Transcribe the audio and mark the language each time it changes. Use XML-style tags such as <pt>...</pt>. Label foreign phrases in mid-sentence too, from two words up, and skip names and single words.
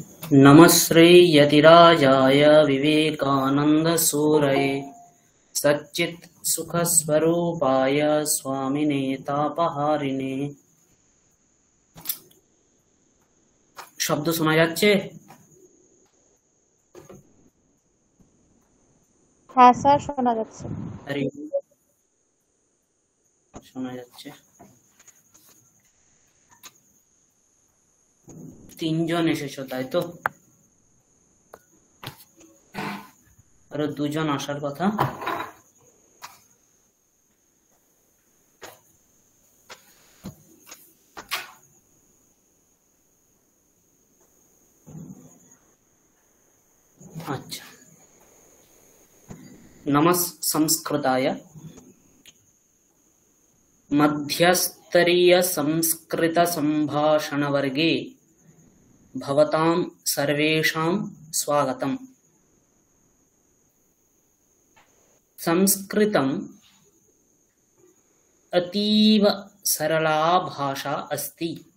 <sa>नमस्ते यतिराजाय विवेकानन्दसूरये सच्चित्सुखस्वरूपाय स्वामिने तापहारिणे।</sa> <bn>শব্দ শোনা যাচ্ছে? হ্যাঁ স্যার, শোনা যাচ্ছে। আরে শোনা যাচ্ছে। তিনজন এসেছো তাই তো? আরো দুজন আসার কথা।</bn> <hi>अच्छा,</hi> <sa>नमः संस्कृताय मध्यस्तरीय संस्कृत संभाषण वर्गे भवतां सर्वेषां स्वागतम्। संस्कृतम् अतीव सरला भाषा अस्ति।</sa>